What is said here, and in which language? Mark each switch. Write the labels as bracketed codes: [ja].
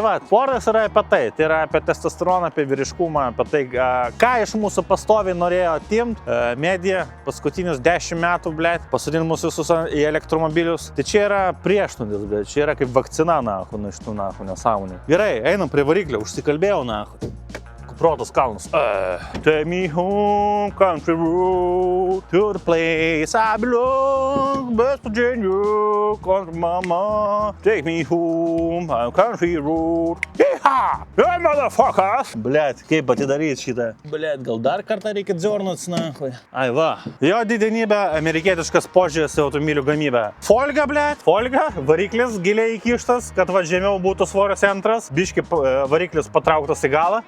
[lt] Tai va, Fordas yra apie tai yra apie testosteroną, apie vyriškumą, apie tai, ką iš mūsų pastoviai norėjo atimti medija paskutinius 10 metų, blėt, pasodinti mūsų visus į elektromobilius. Tai čia yra priešnudis, bet čia yra kaip vakcina, iš tų nesąmonė. Gerai, einam prie variklio, užsikalbėjau, protas kalnus. [en] Take me home, country road, to the place I belong, West Virginia, country mama. Take me home, country road. Yeehaw! Hey, motherfuckers! [lt] Blet, kaip atidaryt šitą? Blet, gal dar kartą reikia dziornuts, Ai va. Jo didenybė, amerikietiškas požiūris į automobilių gamybę. Folga, blet, variklis giliai įkištas, kad žemiau būtų svorio centras, biški variklis patrauktas į galą.